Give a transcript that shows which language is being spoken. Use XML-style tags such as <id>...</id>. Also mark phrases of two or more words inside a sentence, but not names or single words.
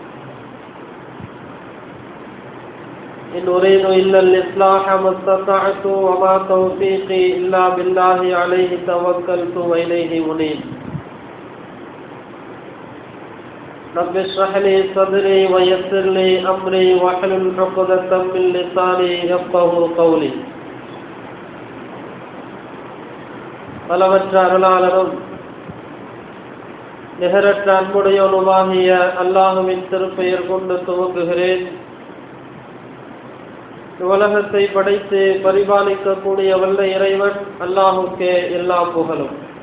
<ar>إن أريد إلا الإصلاح ما استطعت وما توفيقي إلا بالله عليه توكلت وإليه أنيب. رب اشرح لي صدري ويسر لي أمري واحلل عقدة من لساني يفقهوا قولي.</ar> <ta>அளவற்ற அருளாளரும் நிகரற்ற அன்புடையவனுமாகிய அல்லாஹுவின் திருப்பெயர் கொண்டு துவங்குகிறேன். உலகத்தை படைத்து பரிபாலிக்கக்கூடிய வல்ல இறைவன் அல்லாஹுக்கே எல்லா புகழும்.</ta>